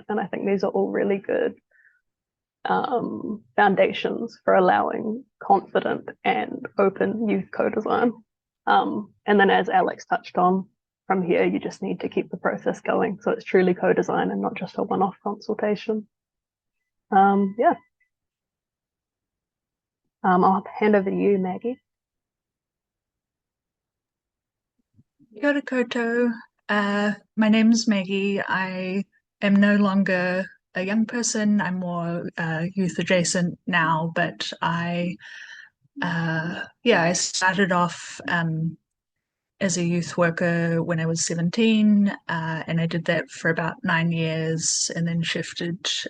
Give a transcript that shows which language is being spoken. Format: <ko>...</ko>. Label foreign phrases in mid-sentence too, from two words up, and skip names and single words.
<en>And I think these are all really good foundations for allowing confident and open youth co-design. And then as Alex touched on, from here, you just need to keep the process going. So it's truly co-design and not just a one-off consultation. Yeah. I'll hand over to you, Maggie.</en> <mi>Kia ora koutou.</mi> <en>My name's Maggie. I am no longer a young person. I'm more youth adjacent now, but I started off as a youth worker when I was 17, and I did that for about 9 years, and then shifted</en>